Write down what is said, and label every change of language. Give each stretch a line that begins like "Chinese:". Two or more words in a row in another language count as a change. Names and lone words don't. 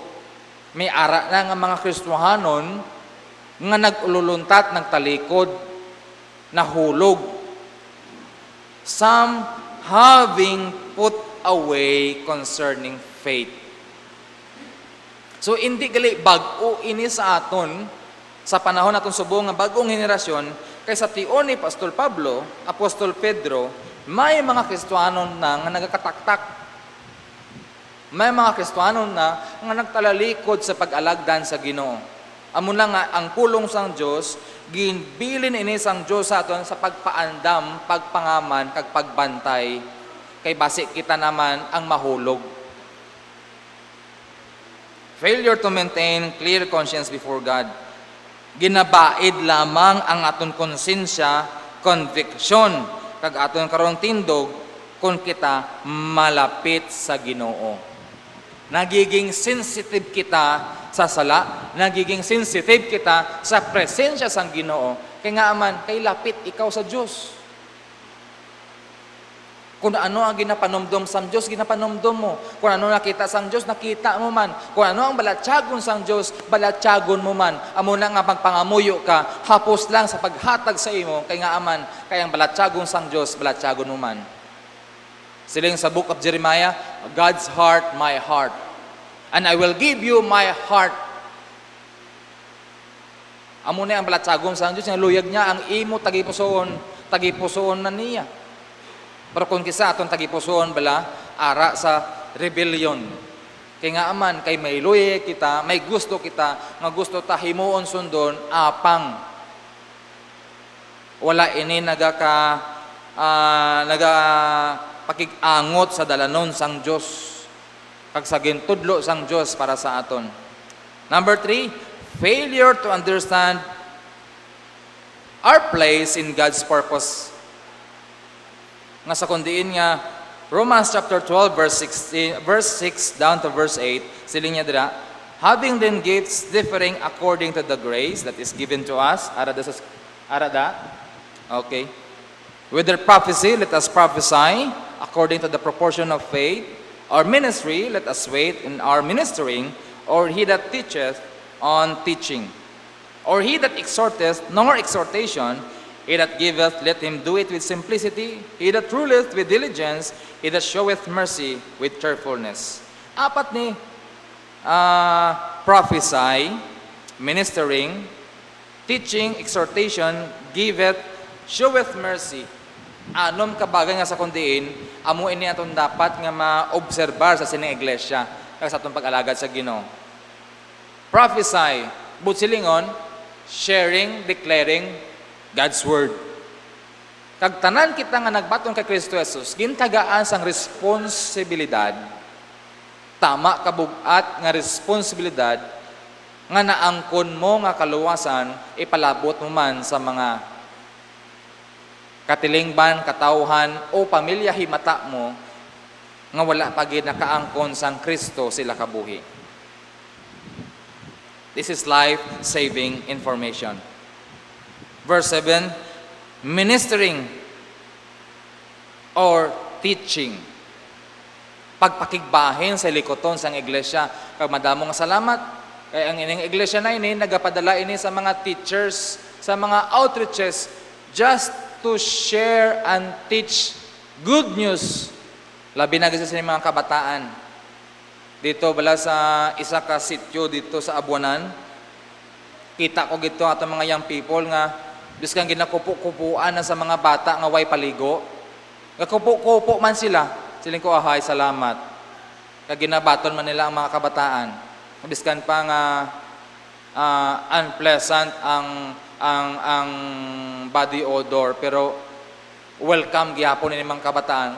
Hiligaynon: May ara na nga mga Kristohanon nga nag-ululuntat, nagtalikod, nahulog.
English: Some having put away concerning faith.
Hiligaynon: So, hindi gali bag-o ini sa aton, sa panahon naton subong nga bagong henerasyon, kaysa tion ni Apostol Pablo, Apostol Pedro, may mga Kristohanon na nga nagakataktak. May mga Kristohanon na nga nagtalalikod sa pag-alagdan sa Ginoo. Amo na nga ang pulong sang Dios ginbilin ini sang Dios sa aton sa pagpaandam, pagpangaman, kag pagbantay kay basi kita naman ang mahulog.
English: Failure to maintain clear conscience before God.
Hiligaynon: Ginabaid lamang ang aton konsensya, conviction, kag aton karong tindog kung kita malapit sa Ginoo. Nagiging sensitive kita sa sala, nagiging sensitive kita sa presensya sang Ginoo. Kaya nga man, kay lapit ikaw sa Diyos. Kung ano ang ginapanomdom sang Diyos, ginapanomdom mo. Kung ano nakita sang Diyos, nakita mo man. Kung ano ang balatsagon sang Diyos, balatsagon mo man. Amo na nga magpangamuyo ka, hapos lang sa paghatag sa imo, kay nga aman, kay ang balatsagon sang Diyos, balatsagon mo man. Siling sa
English: book of Jeremiah, God's heart, my heart. And I will give you my heart.
Hiligaynon: Amo na ang balatsagon sang Diyos, nga luyag niya ang imo tagipusoon na niya. Pero kung kisa atong tagipusoon bala, ara sa rebellion. Kaya nga aman, kay may luye kita, may gusto kita, nga gusto ta himuon sundon, apang. Wala ini pakig-angot sa dalanon sang Diyos. Kag sa gintudlo sang Diyos para sa aton.
English: Number 3, failure to understand our place in God's purpose.
Hiligaynon: Nga sa kundiin nga,
English: Romans chapter 12, verse 6 down to verse 8,
Hiligaynon: siling niya dira,
English: having then gifts differing according to the grace that is given to us, arada, okay. Whether prophecy, let us prophesy according to the proportion of faith, or ministry, let us wait in our ministering, or he that teacheth on teaching, or he that exhorteth, nor exhortation, he that giveth, let him do it with simplicity. He that ruleth with diligence, he that showeth mercy with cheerfulness.
Hiligaynon: Apat ni
English: prophesy, ministering, teaching, exhortation, giveth, showeth mercy.
Hiligaynon: Anom kabagay nga sa kundiin, amo ini atong dapat nga maobserbar sa sining iglesia kag sa atong pag-alagad sa Ginoo. Prophesy, butsilingon,
English: sharing, declaring God's Word.
Hiligaynon: Kag tanan kita nga nagbaton kay Kristo Jesus, gintagaan sang responsibilidad, tama kabugat nga responsibilidad, nga naangkon mo nga kaluwasan, ipalabot mo man sa mga katilingban, katawhan, o pamilya himata mo, nga wala pa gid nakaangkon sang Kristo sila kabuhi.
English: This is life-saving information. Verse 7, ministering or teaching.
Hiligaynon: Pagpakigbahin sa likoton sang iglesia. Kag madamo nga salamat. Kaya ang ining iglesia na ini, nagapadala ini sa mga teachers, sa mga outreaches,
English: just to share and teach good news.
Hiligaynon: Labi na kasi sa mga kabataan. Dito bala sa isa ka sityo dito sa Abuanan, kita ko gito ato mga
English: young people
Hiligaynon: nga bis kang ginakupo-kupuan na sa mga bata nga way paligo. Kakupo-kupo man sila. Siling ko, ahay, salamat. Kag ginabaton man nila ang mga kabataan. Bis kan pa nga unpleasant ang
English: body odor,
Hiligaynon: pero welcome gyapon ni mga kabataan.